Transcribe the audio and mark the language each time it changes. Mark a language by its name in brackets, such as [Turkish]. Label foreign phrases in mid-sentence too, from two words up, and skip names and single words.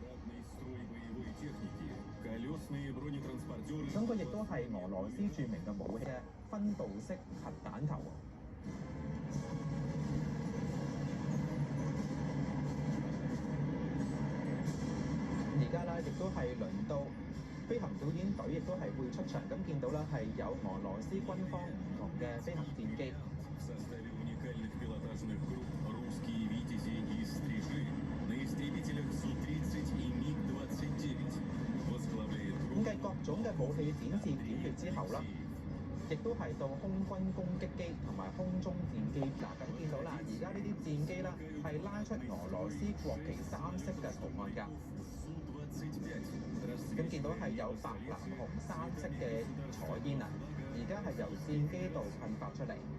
[Cantonese] 咁佢亦都係俄羅斯著名嘅武器嘅分導式核彈頭。而家咧亦都係輪到飛行表演隊亦都係會出場，咁見到啦係有俄羅斯軍方唔同嘅飛行戰機。 [Russian] В составе уникальных пилотажных групп «Русские витязи» и «Стрижи» на истребителях Су-30 и МиГ-29 возглавляет [Cantonese] 咁繼各種嘅武器展示片段之後啦，亦都係到空軍攻擊機同埋空中戰機。嗱，咁見到啦，而家呢啲戰機啦係拉出俄羅斯國旗3色嘅圖案㗎。咁見到係有白、藍、紅3色嘅彩煙啊，而家係由戰機度噴發出嚟。